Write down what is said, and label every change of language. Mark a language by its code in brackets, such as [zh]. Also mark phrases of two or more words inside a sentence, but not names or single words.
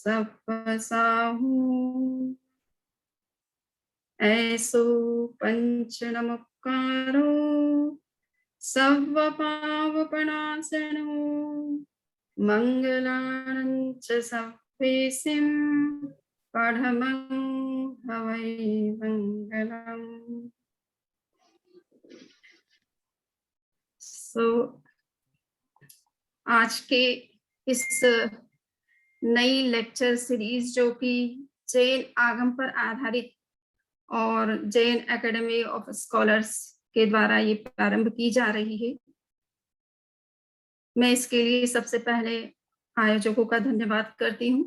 [pra] सपसाहू, ऐसो पंचणमुकारो, सव्वपावनासनो, मंगलानं च सव्वेसिं, पढमं हवइ मंगलं. [hi] सो आज के इस नई [en] lecture series [hi] जो कि जैन आगम पर आधारित और जैन एकेडमी ऑफ स्कॉलर्स के द्वारा ये प्रारंभ की जा रही है, मैं इसके लिए सबसे पहले आयोजकों का धन्यवाद करती हूँ।